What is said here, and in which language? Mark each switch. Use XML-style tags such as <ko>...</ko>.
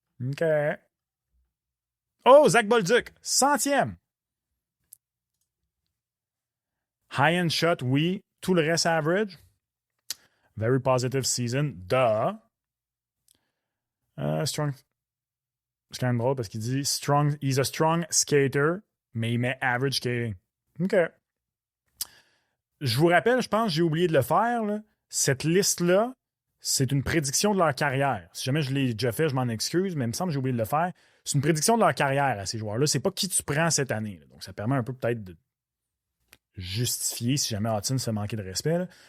<fr>OK. Oh, Zach Bolduc, 100e.</fr> <en>High-end shot, oui.</en> <fr>Tout le reste average.</fr> <en>Very positive season. Duh. Strong.</en> <fr>C'est quand même drôle parce qu'il dit strong.</fr> <en>He's a strong skater,</en> <fr>mais il met</fr> <en>average skating. OK.</en> <fr>Je vous rappelle, je pense que j'ai oublié de le faire. Là. Cette liste-là, c'est une prédiction de leur carrière. Si jamais je l'ai déjà fait, je m'en excuse, mais il me semble que j'ai oublié de le faire. C'est une prédiction de leur carrière à ces joueurs-là. C'est pas qui tu prends cette année. Là. Donc, ça permet un peu peut-être de justifier si jamais Hudson se manquait de respect. Là.</fr>